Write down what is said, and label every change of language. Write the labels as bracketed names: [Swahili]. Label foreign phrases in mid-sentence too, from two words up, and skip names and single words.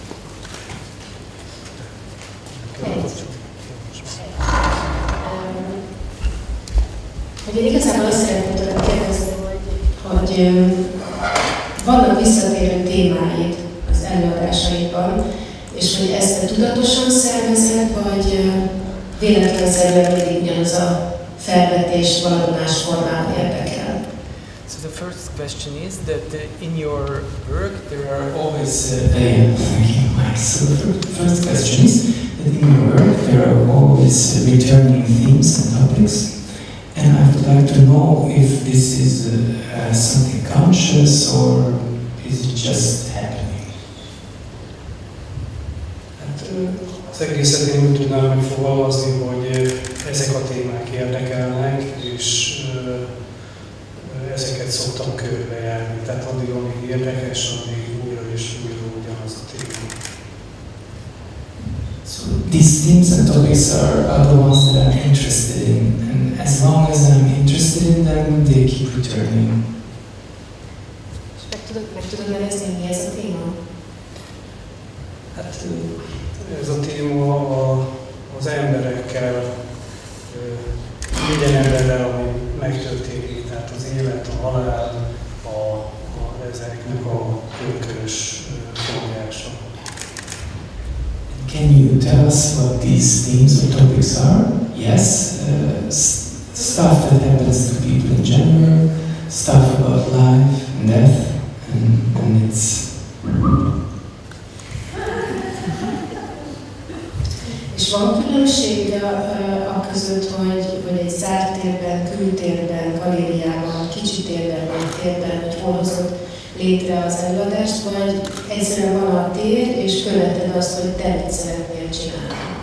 [Hungarian] Ugye igazából azt szeretném tőled kérdezni, hogy vannak visszatérő témáid az előadásaidban, és hogy ezt te tudatosan szervezed, vagy véletlenszerűen mindig ugyanaz a felvetés valami más formában érdekel? [English] So the first question is that in your work there are always... Thank you, Mike. So the first question is that in your work there are always returning themes and topics. And I would like to know if this is something conscious or is it just happening? [Hungarian] Hát, az egészet én úgy tudnám megfogalmazni, hogy ezek a témák érdekelnek, és ezeket szoktam körbejárni. Tehát addig, amíg érdekes, addig újra és újra ugyanaz a téma. [English] So these themes and topics are the ones that I'm interested in, and as long as I'm interested in them, they keep returning. [Hungarian] Meg tudod nevezni, mi ez a téma? Hát ez a téma az emberekkel, minden emberrel, ami megtörténik, tehát az élet, a halál, ezeknek a körkörös forgása. [English] Can you tell us what these themes or topics are? Yes, stuff that happens to people in general, stuff about life and death, and it's... [Hungarian] És van különbség a között, hogy egy zárt térben, kültérben, galériában, kicsi térben, vagy térben, hogy hol hozott létre az előadást, vagy egyszerűen van a tér, és követed azt, hogy te mit szeretnél csinálni?